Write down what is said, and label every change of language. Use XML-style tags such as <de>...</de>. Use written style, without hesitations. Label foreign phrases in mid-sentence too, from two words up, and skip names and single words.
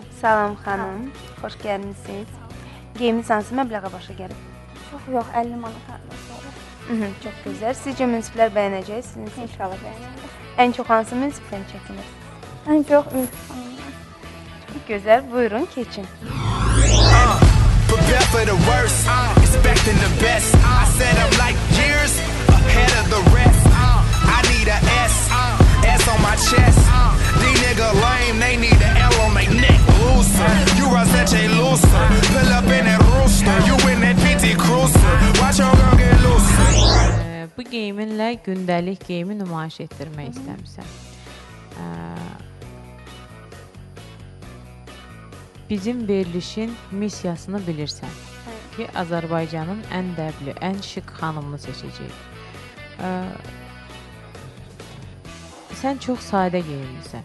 <az>Salam xanım, xoş gəlmisiniz. Geyiminiz hansı məbləğə başa gəlib? Yox, 50 manat olur. Çox gözəl. Sizcə münsiflər bəyənəcəksiniz? İnşallah bəyənəcək. Ən çox hansı münsifdən çəkinirsiniz? Ən çox imtihanlar. Çox gözəl. Buyurun, keçin.</az> <en>Prepare for the worst, expecting the best. I said I'm like years ahead of the rest. I need a S on my chest. These niggas lame, they need a L on their neck. Looser, you are such a loser. Pull up in that rooster, you in that PT Cruiser. Watch your girl get looser.</en> <az>Bu geyiminlə gündəlik geyimi nümayiş etdirmək istəmirsən. Bizim verilişin missiyasını bilirsən ki, Azərbaycanın ən dəbli, ən şık xanımını seçəcəyik. Sən çox sadə geyinmirsən.</az>